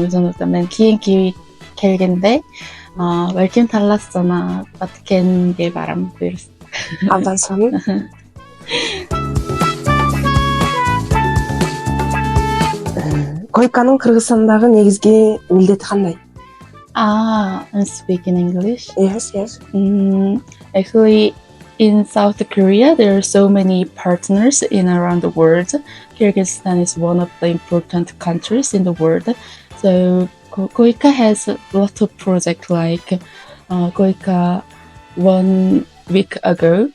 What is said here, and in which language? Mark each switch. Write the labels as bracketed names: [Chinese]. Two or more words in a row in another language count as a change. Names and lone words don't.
[Kyrgyz] Ошондуктан мен кийинки келгенде балким Талас жана Баткенге барам буюрса. Абдан сонун. KOICAнын Кыргызстандагы негизги милдети кандай? [English] I'm speaking English. Yes. Actually, in South Korea, there are so many partners in around the world. Kyrgyzstan is one of the important countries in the world. So KOICA has a lot of projects like KOICA 1 week ago.